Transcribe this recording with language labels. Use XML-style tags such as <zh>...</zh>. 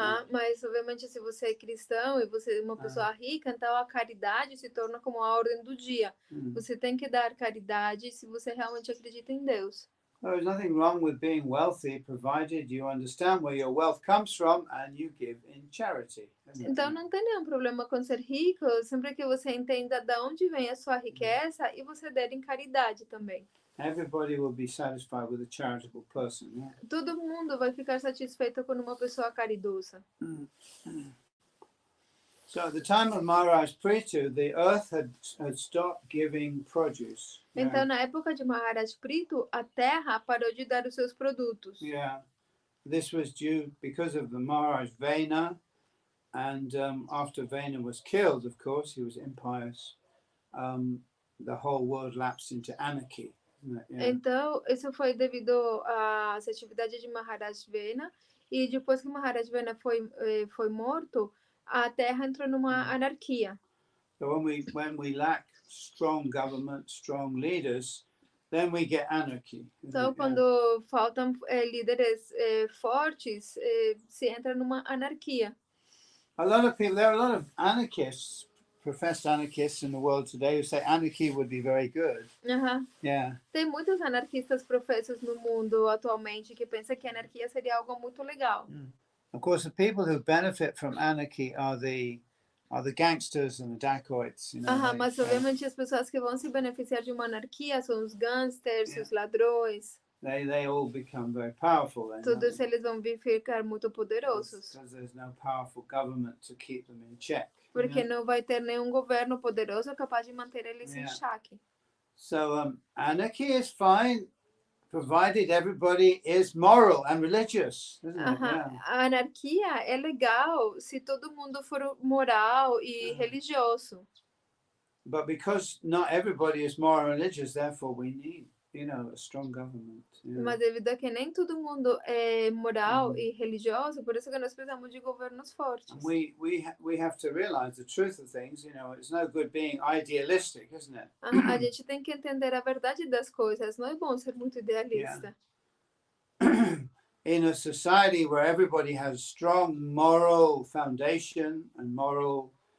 <pt>Mas obviamente se você é cristão e você é uma pessoa rica, então a caridade se torna como a ordem do dia. Você tem que dar caridade se você realmente acredita em Deus.</pt> <en>There's nothing wrong with being wealthy, provided you understand where your wealth comes from and you give in charity.</en> <pt>Então não tem nenhum problema com ser rico, sempre que você entenda de onde vem a sua riqueza e você der em caridade também.</pt> <en>Everybody will be satisfied with a charitable person. Yeah?</en> <pt>Todo mundo vai ficar satisfeito com uma pessoa caridosa.</pt> <en>So at the time of Maharaj Pritu, the earth had stopped giving produce.</en> <pt>Então, na época de Maharaj Pritu, a terra parou de dar os seus produtos.</pt> <en>Yeah, this was due because of the Maharaj Vena, and after Vena was killed, of course, he was impious. The whole world lapsed into anarchy. Yeah.</en> <pt>Então, isso foi devido às atividades de Maharaj Vena, e depois que Maharaj Vena foi morto, a terra entrou numa anarquia.</pt> <en>So when we lack strong government, strong leaders, then we get anarchy.</en> <pt>Então, quando faltam líderes fortes, se entra numa anarquia.</pt> <en>There are a lot of anarchists, professed anarchists in the world today who say anarchy would be very good. Yeah.</en> <pt>Tem muitos anarquistas professos no mundo atualmente que pensam que a anarquia seria algo muito legal.</pt> <en>Of course, the people who benefit from anarchy are the gangsters and the dacoits.</en> <pt>Mas obviamente as pessoas que vão se beneficiar de uma anarquia são os gangsters, os ladrões.</pt> <en>They all become very powerful.</en> <pt>Todos eles vão ficar muito poderosos.</pt> <en>Because there's no powerful government to keep them in check.</en> <pt>Porque não vai ter nenhum governo poderoso capaz de manter eles em xeque.</pt> <en>So anarchy is fine, provided everybody is moral and religious, isn't it? Yeah.</en> <pt>A anarquia é legal se todo mundo for moral e religioso.</pt> <en>But because not everybody is moral and religious, therefore we need, a strong government.</en> <pt>Mas devido a que nem todo mundo é moral e religioso, por isso que nós precisamos de governos fortes.</pt> <en>And we have to realize the truth of things. It's no good being idealistic, isn't it?</en> <pt>A gente tem que entender a verdade das coisas. Não é bom ser muito idealista.</pt> <en>In a society where everybody has strong moral foundation and moral,</en>